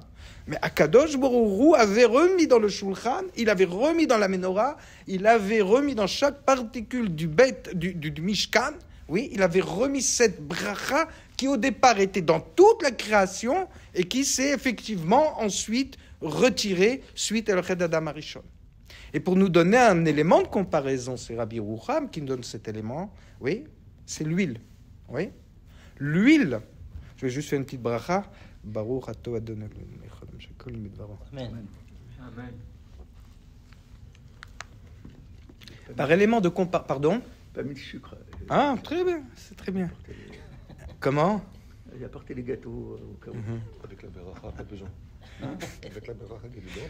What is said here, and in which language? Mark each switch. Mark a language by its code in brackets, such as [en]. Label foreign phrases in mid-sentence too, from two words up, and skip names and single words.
[fr] Mais [he] הקדוש ברוך הוא [fr] avait remis dans le Shulchan, il avait remis dans la menorah, il avait remis dans chaque particule du Mishkan, oui, il avait remis cette bracha qui au départ était dans toute la création et qui s'est effectivement ensuite retirée suite à le [he] חטא אדם הראשון. [fr] Et pour nous donner un élément de comparaison, c'est Rabbi Yerucham qui nous donne cet élément, oui, c'est l'huile. Oui, l'huile. Je vais juste faire une petite bracha. [he] ברוך אתה אדוני אמן. Amen. [fr] Par élément de comparaison. Pardon. Pas mis de sucre. Ah, très bien, c'est très bien. Comment? Il a apporté les gâteaux au cas où. Avec la bracha, pas besoin. Avec la bracha qui est dedans.